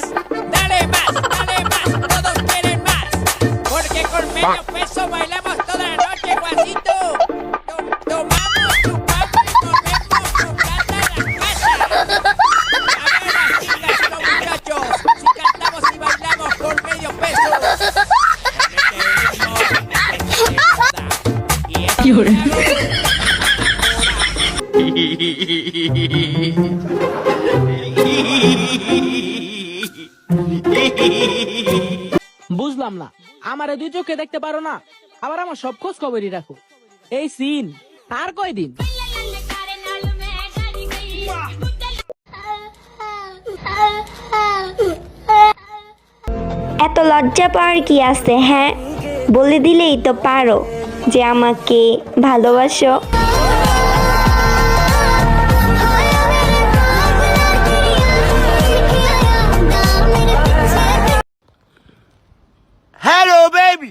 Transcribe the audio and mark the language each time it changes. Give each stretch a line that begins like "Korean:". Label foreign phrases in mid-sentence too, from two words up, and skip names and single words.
Spanish: Dale más, todos quieren más. Porque con medio peso bailamos toda la noche, guasito. Tomamos, chupamos y comemos con plata en la casa. A ver las chicas y los muchachos, si cantamos y bailamos con medio peso.
Bangla: বুঝলাম না, আমারে দুই চোখে দেখতে পারো না, আবার আমার সব খোঁজ খবরই রাখো। এই সিন আর কয়দিন? এত লজ্জা পাওয়ার কি আছে? হ্যাঁ, বলে দিলেই তো পারো যে আমাকে ভালোবাসো।
English: Hello, baby.